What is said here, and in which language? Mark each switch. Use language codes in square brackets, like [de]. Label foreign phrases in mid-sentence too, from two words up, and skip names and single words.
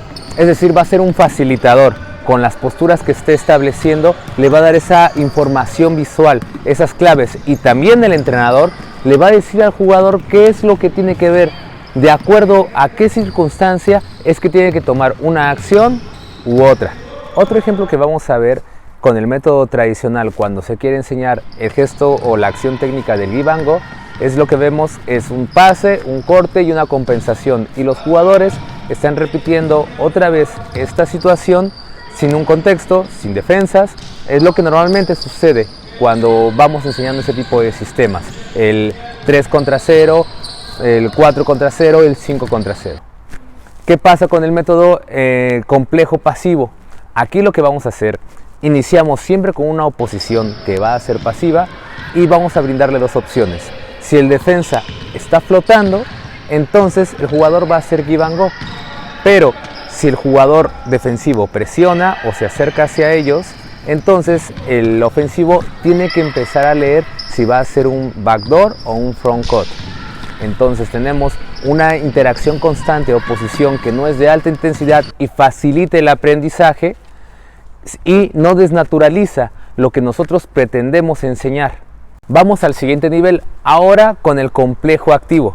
[es] Es decir, va a ser un facilitador. Con las posturas que esté estableciendo le va a dar esa información visual, esas claves, y también el entrenador le va a decir al jugador qué es lo que tiene que ver, de acuerdo a qué circunstancia es que tiene que tomar una acción u otra. Otro ejemplo que vamos a ver con el método tradicional cuando se quiere enseñar el gesto o la acción técnica del [en] give and go, [es] es lo que vemos, es un pase, un corte y una compensación, y los jugadores están repitiendo otra vez esta situación sin un contexto, sin defensas. Es lo que normalmente sucede cuando vamos enseñando ese tipo de sistemas, el 3 contra 0, el 4 contra 0, el 5 contra 0. ¿Qué pasa con el método complejo pasivo? Aquí lo que vamos a hacer, iniciamos siempre con una oposición que va a ser pasiva y vamos a brindarle dos opciones. Si el defensa está flotando, entonces el jugador va a hacer [en] give and go, [es] pero si el jugador defensivo presiona o se acerca hacia ellos, entonces el ofensivo tiene que empezar a leer si va a ser un backdoor o un [en] front cut. [es] Entonces tenemos una interacción constante, oposición que no es de alta intensidad y facilita el aprendizaje y no desnaturaliza lo que nosotros pretendemos enseñar. Vamos al siguiente nivel, ahora con el complejo activo.